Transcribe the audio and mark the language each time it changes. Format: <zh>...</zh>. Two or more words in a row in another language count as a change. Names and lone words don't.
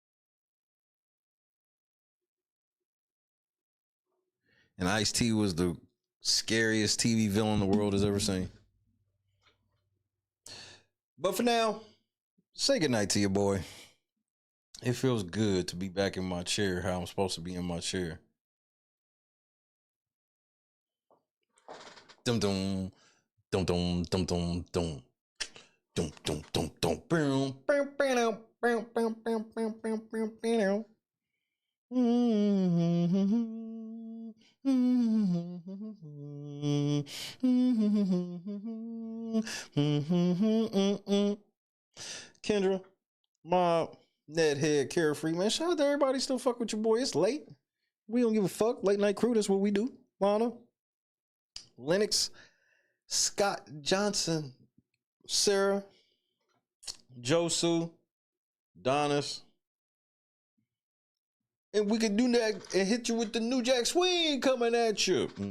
<en>And Ice-T was the scariest TV villain the world has ever seen. But for now, say goodnight to your boy. It feels good to be back in my chair, how I'm supposed to be in my chair. Dum dum dum dum dum dum dum dum dum dum dum boom bam bam bam bam bam bam bam bam Kendra, Mob, Nedhead, Carefree, man. Shout out to everybody still fuck with your boy. It's late. We don't give a fuck. Late night crew, that's what we do. Lana, Lennox, Scott Johnson, Sarah, Josu, Donis, And we can do that and hit you with the New Jack Swing coming at you.</en>